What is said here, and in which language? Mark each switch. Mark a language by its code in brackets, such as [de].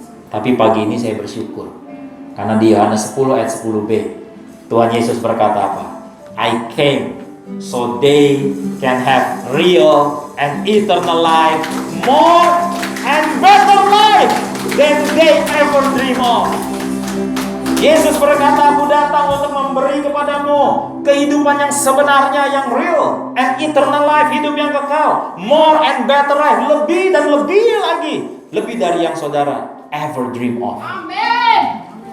[id] Tapi pagi ini saya bersyukur, karena di Yohanes 10 ayat 10b, Tuhan Yesus berkata apa? [en] I came so they can have real and eternal life, more and better life than they ever dream of. [id] Yesus berkata, aku datang untuk memberi kepadamu kehidupan yang sebenarnya, yang real, [en] and eternal life, [id] hidup yang kekal, [en] more and better life, [id] lebih dan lebih lagi, lebih dari yang saudara [en] ever dream of. [id] Amin.